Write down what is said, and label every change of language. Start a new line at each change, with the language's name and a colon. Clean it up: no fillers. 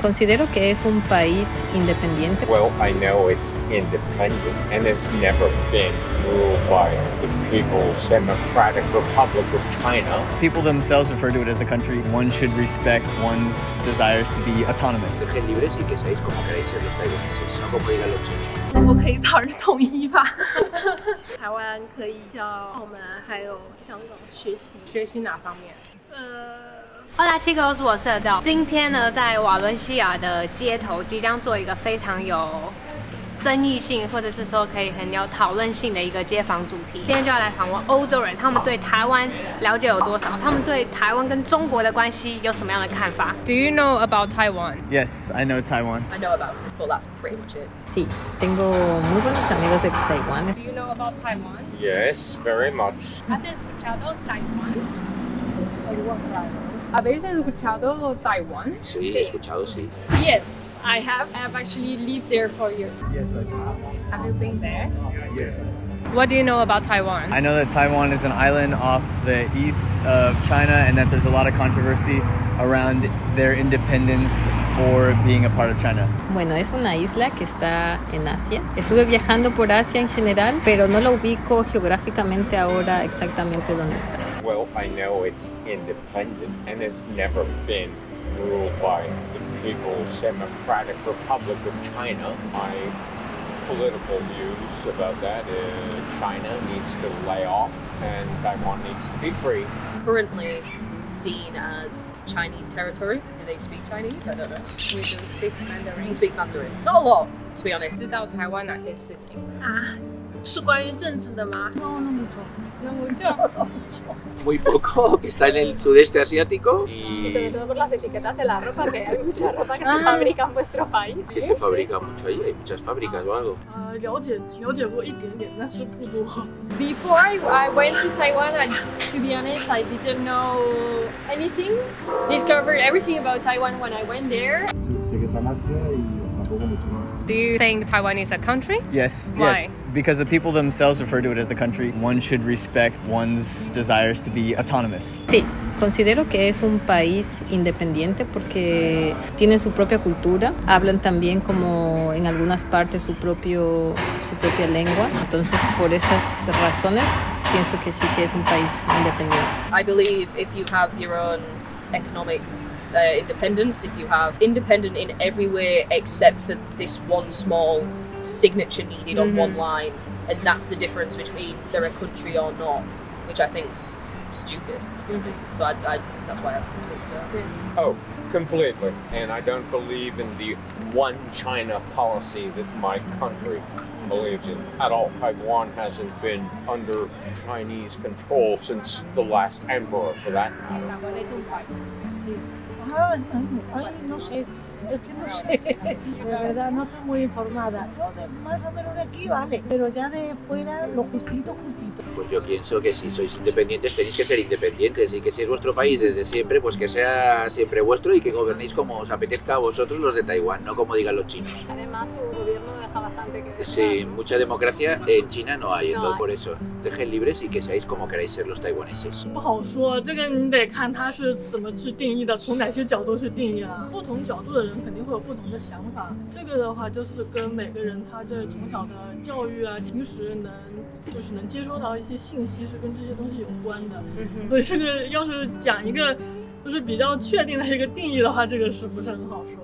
Spanish: Considero que es un país independiente.
English: Well, I know it's independent and it's never been ruled by the People's Democratic Republic of China. People themselves refer to it as a country. One should respect one's desires to be autonomous.
Spanish: Dejen libres y que seáis como queráis ser los taiwaneses, no como digan los chinos.
Chinese: 中国可以早日统一吧。台湾可以向澳门还有香港学习。学习哪方面
Spanish: Hola chicos，
Chinese: 我是 Adele。今天呢，在瓦伦西亚的街头即将做一个非常有争议性，或者是说可以很有讨论性的一个街访主题。今天就要来访问欧洲人，他们对台湾了解有多少？他们对台湾跟中国的关系有什么样的看法
English: ？Do you know about Taiwan? Yes, I know Taiwan. I know about it, but that's pretty much it.
Spanish: Sí, tengo muy buenos amigos de Taiwán.
English: Do you know about Taiwan? Yes, very much.
Spanish: ¿Has escuchado Taiwan? ¿Habéis escuchado Taiwan? Sí, he escuchado, sí.
English: Yes, I have. I have actually lived there for years. Yes, I do. Have you been there? Yes. What do you know about Taiwan? I know that Taiwan is an island off the east of China and that there's a lot of controversy around their independence or being a part of China.
Spanish: Bueno, es una isla que está en Asia. Estuve viajando por Asia en general, pero no la ubico geográficamente ahora exactamente dónde está.
English: Well, I know it's independent and it's never been ruled by the People's Democratic Republic of China. My political views about that is China needs to lay off and Taiwan needs to be free. Currently seen as Chinese territory. Do they speak Chinese? I don't know. We do speak Mandarin. You speak Mandarin. Not a lot, to be honest.
Chinese: 知道台湾哪些事情？是关于政治的吗？
Spanish: No mucho. Muy poco, que está en el sudeste asiático y Sobre todo por las etiquetas de la ropa, que hay mucha ropa que se fabrica en vuestro país. que se fabrica mucho ahí, hay muchas fábricas o algo.
Chinese: 了解过一点点，但是不多。
English: Before I went to Taiwan, and to be honest, I didn't know anything. Discovered everything about Taiwan when I went there.
Spanish: Sé que está en Asia y tampoco mucho más.
English: Do you think Taiwan is a country? Yes, Why? yes. Because the people themselves refer to it as a country. One should respect one's desires to be autonomous.
Spanish: Sí, considero que es un país independiente porque tienen su propia cultura, hablan también como en algunas partes su propia lengua. Entonces, por esas razones, pienso que sí que es un país independiente.
English: I believe if you have your own economic independence, if you have independent in every way except for this one small signature needed on one line, and that's the difference between they're a country or not, which I think's stupid, to be honest. So I that's why I think so. Oh, completely. And I don't believe in the one China policy that my country believes in at all. Taiwan hasn't been under Chinese control since the last emperor, for that matter.
Spanish: Taiwan es un país. No sé, es que no sé, de verdad no estoy muy informada. Yo más o menos de aquí vale, pero ya de fuera lo justito. Pues yo pienso que si sois independientes tenéis que ser independientes y que si es vuestro país desde siempre, pues que sea siempre vuestro y que gobernéis como os apetezca a vosotros los de Taiwán, no como digan los chinos. Además, su gobierno deja bastante que Sí, mucha democracia en China no hay, entonces por eso, dejen libres y que seáis como queráis ser los taiwaneses.
Chinese: 不好说，这个你得看他是怎么去定义的，从哪些角度去定义啊。不同角度的人肯定会有不同的想法。这个的话，就是跟每个人他这从小的教育啊，平时能接收到一些信息，是跟这些东西有关的。所以这个要是讲一个就是比较确定的一个定义的话，这个是不是很好说？